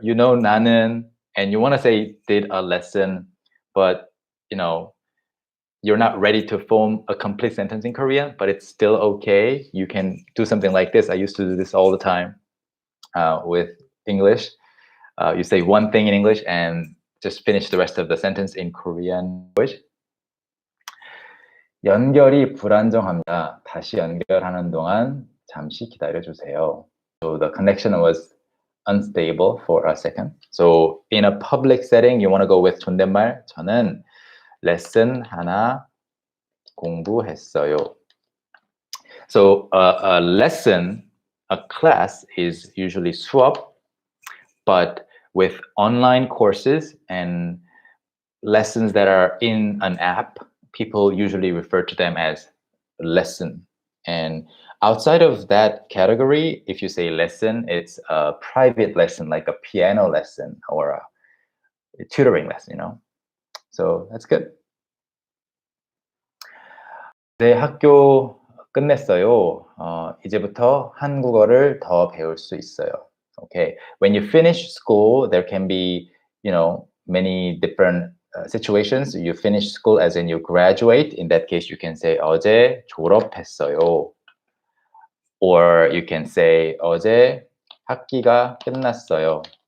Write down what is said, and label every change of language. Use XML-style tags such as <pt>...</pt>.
<en>You know, 나는, and you want to say did a lesson, but you know, you're not ready to form a complete sentence in Korean, but it's still okay. You can do something like this. I used to do this all the time with English. You say one thing in English and just finish the rest of the sentence in Korean language.</en> <ko>연결이 불안정합니다. 다시 연결하는 동안 잠시 기다려주세요.</ko> <en>So the connection was unstable for a second. So in a public setting, you want to go with 존댓말.</en> <ko>저는 레슨 하나 공부했어요.</ko> <en>So a lesson, a class is usually 수업, but with online courses and lessons that are in an app, people usually refer to them as lesson. And outside of that category, if you say lesson, it's a private lesson, like a piano lesson or a tutoring lesson, you know? So that's good.</en> <ko>네, 학교 끝냈어요. 이제부터 한국어를 더 배울 수 있어요.</ko> <en>Okay, when you finish school, there can be, you know, many different situations. You finish school as in you graduate. In that case, you can say</en> <ko>어제 졸업했어요.</ko> <en>Or you can say</en> <ko>어제 학기가 끝났어요.</ko>